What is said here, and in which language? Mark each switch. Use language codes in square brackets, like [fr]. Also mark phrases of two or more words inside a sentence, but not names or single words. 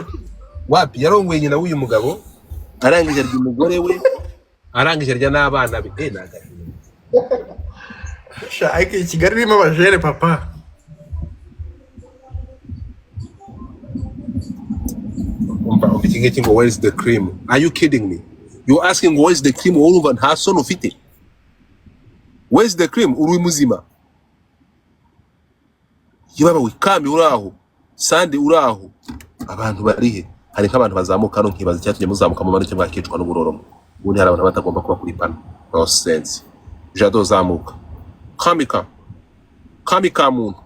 [rw] wapi yarongoye nyina w'uyu mugabo arangije arya umugore we arangije arya n'abana be nagahinda sha iki Kigali irimo abajere papa umva ngo [en] where is the cream? Are you kidding me? You asking where is the cream? [rw] Urumva nta sono ufite. [en] Where is the cream? [rw] Uri muzima. Yibaba wikambi uraho. Sande uraho. Abantu barihe. Hari nk'abantu bazamuka no nkibaza cyatumye muzamuka mu manuke mwakicwa n'uburoromo. Ubundi hari abantu batagomba kuba kuri pana. [en] No sense. [rw] Jado zamuka. Kamika muntu.